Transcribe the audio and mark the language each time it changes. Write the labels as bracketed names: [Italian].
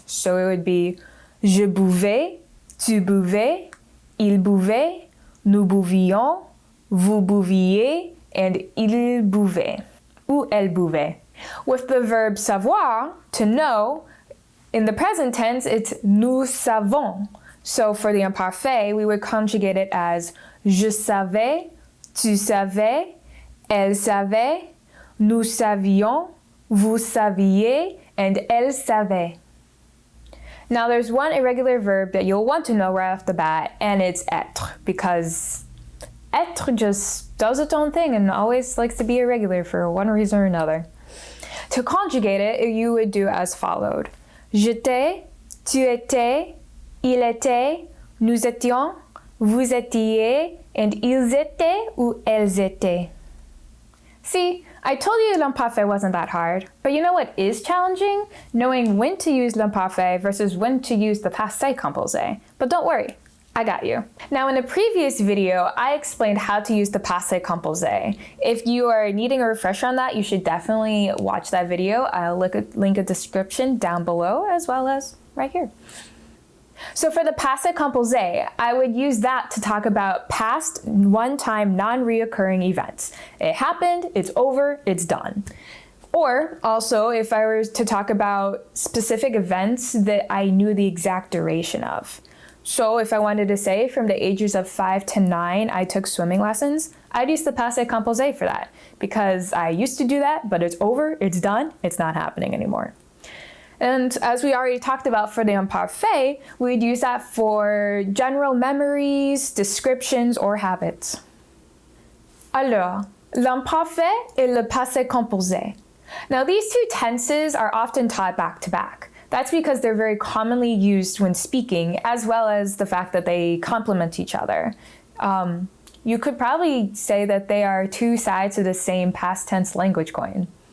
[English] So it would be [French] je buvais, tu buvais, il buvait, nous buvions, vous buviez, and il buvait, ou elle buvait. [English] With the verb savoir, to know, in the present tense, it's [French] nous savons. [English] So for the imparfait, we would conjugate it as [French] je savais, tu savais, elle savait, nous savions, vous saviez, and elle savait. [English] Now there's one irregular verb that you'll want to know right off the bat, and it's être, because être just does its own thing and always likes to be irregular for one reason or another. To conjugate it, you would do as followed. [French] J'étais, tu étais, il était, nous étions, vous étiez, and ils étaient ou elles étaient. [English] See, I told you l'imparfait wasn't that hard, but you know what is challenging? Knowing when to use l'imparfait versus when to use the passé composé. But don't worry, I got you. Now, in a previous video, I explained how to use the Passé Composé. If you are needing a refresher on that, you should definitely watch that video. I'll link a description down below as well as right here. So for the Passé Composé, I would use that to talk about past, one-time, non-reoccurring events. It happened, it's over, it's done. Or also, if I were to talk about specific events that I knew the exact duration of. So if I wanted to say from the ages of 5 to 9, I took swimming lessons, I'd use the Passé Composé for that because I used to do that, but it's over, it's done, it's not happening anymore. And as we already talked about for the Imparfait, we'd use that for general memories, descriptions, or habits. [French] Alors, l'imparfait et le passé composé. [English] Now these two tenses are often taught back to back. That's because they're very commonly used when speaking, as well as the fact that they complement each other. You could probably say that they are two sides of the same past tense language coin.